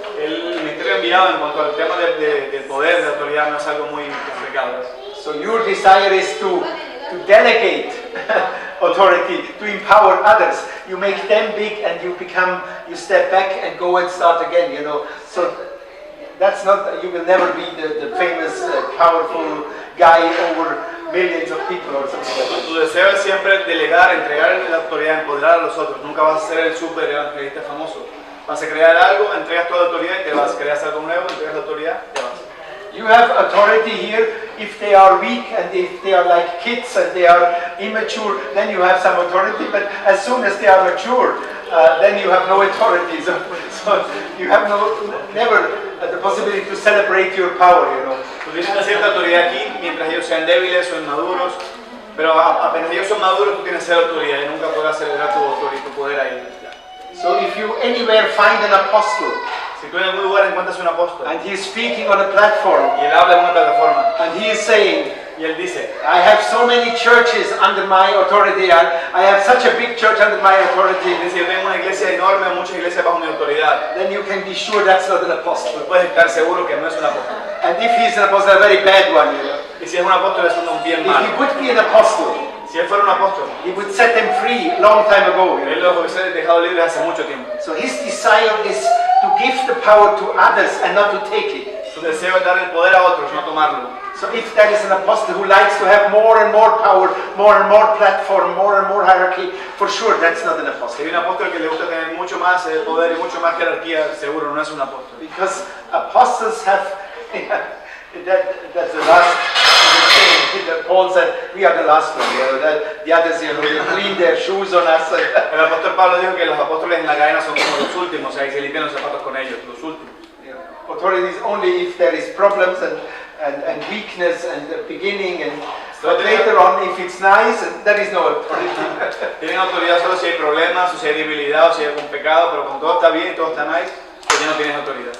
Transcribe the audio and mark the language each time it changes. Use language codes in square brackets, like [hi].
[es] El ministerio enviado en cuanto al tema del poder, de la autoridad, no es algo muy complicado. [en] So your desire is to delegate authority, to empower others. You make them big and you step back and go and start again, you know. So that's not, you will never be the famous, powerful guy over millions of people or something like that. [es] Tu deseo es siempre delegar, entregar la autoridad, empoderar a los otros. Nunca vas a ser el super evangelista famoso. Vas a crear algo, entregas toda la autoridad y te vas. Creas algo nuevo, entregas la autoridad, te vas. [en] You have authority here if they are weak and if they are like kids and they are immature, then you have some authority, but as soon as they are mature, then you have no authority. So you have never the possibility to celebrate your power, you know. [es] Tú tienes una cierta autoridad aquí mientras ellos sean débiles o inmaduros, pero apenas ellos son maduros tú tienes cierta autoridad y nunca podrás celebrar tu autoridad, tu poder ahí. [en] So if you anywhere find an apostle, [es] si tú en algún lugar encuentras un apóstol [en] and he is speaking on a platform, [es] y él habla en una plataforma, [en] and he is saying, [es] y él dice, [en] I have so many churches under my authority, I have such a big church under my authority, [es] dice, yo tengo una iglesia enorme, muchas iglesias bajo mi autoridad, [en] then you can be sure that's not an apostle. [es] tú puedes estar seguro que no es un apóstol. [en] And if he is an apostle, a very bad one, you know. [es] Y si es un apóstol es un bien [en] If [es] malo. [en] he would be an apostle, [es] Si él fuera un apóstol, [en] he would set them free long time ago. You [es] él [en] know? [es] los hubiese dejado libres hace mucho tiempo. [en] So his desire is to give the power to others and not to take it. [es] Su deseo es dar el poder a otros, no tomarlo. [en] So if there is an apostle who likes to have more and more power, more and more platform, more and more hierarchy, for sure that's not an [es] Si [en] apostle. [es] hay un apóstol que le gusta tener mucho más poder y mucho más jerarquía, seguro no es un apóstol. [en] Because apostles have, that's the last thing. Paul said, we are the last one, you know, that the others, you know, they clean their shoes on us. [es] El apóstol Pablo dijo que los apóstoles en la cadena son como los últimos, o sea, que se limpian los zapatos con ellos, los últimos. [en] Authority is only if there is problems and weakness and the beginning, but later on, if it's nice, there is no authority. [es] Tienen autoridad solo si hay problemas, o si hay debilidad, o si hay algún pecado, pero cuando todo está bien y todo está nice, pues ya no tienes autoridad.